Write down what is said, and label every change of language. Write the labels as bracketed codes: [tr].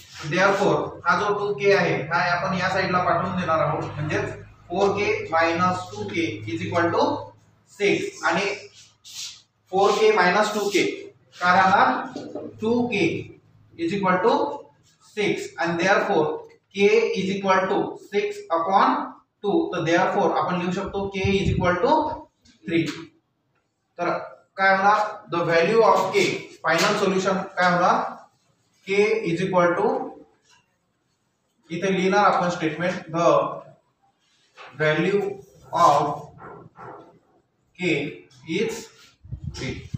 [en] therefore [mr] हा जो 2k आहे हा आपण या साइडला पाठवून देणार आहोत म्हणजे [en] 4k minus 2k is equal to 6 आणि 4k minus 2k [mr] काय राहणार [en] 2k is equal to 6 and therefore k is equal to 6 upon 2. तर therefore [mr] आपण लिहू शकतो [en] k is equal to 3. [mr] तर काय होणार [en] the value of k final solution काय होणार k is equal to [mr] इथे लिहिणार आपण [en] Statement the value of k is 3.